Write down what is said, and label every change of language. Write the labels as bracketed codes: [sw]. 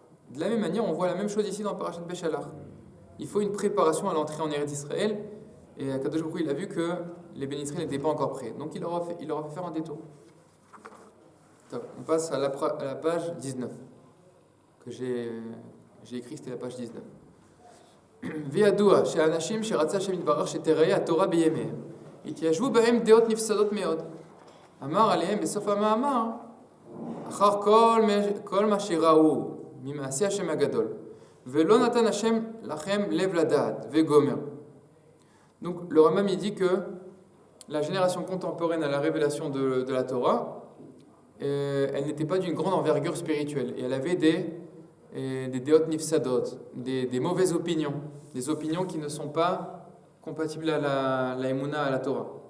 [fr] De la même manière, on voit la même chose ici dans Parashat Béchalach. Il faut une préparation à l'entrée en Eretz d'Israël. Et Akadosh Baruch Hu, il a vu que les bénis Israël n'étaient pas encore prêts. Donc il leur a fait faire un détour. On passe à la page 19. Que j'ai écrit, c'était la page 19. [he] וידוע שהאנשים שרצה השם יתברך שתראה התורה בימיהם התיישבו בהם דעות נפסדות מאוד. אמר עליהם בסוף המאמר אחר כל מה שראו ממעשה השם הגדול ולא נתן השם לכם לב לדעת וגומר. [fr] Donc le Rambam il dit que la génération contemporaine à la révélation de la Torah, elle n'était pas d'une grande envergure spirituelle et elle avait des [he] deot nifsadot, [fr] des mauvaises opinions, des opinions qui ne sont pas compatibles à la Emouna, à la Torah.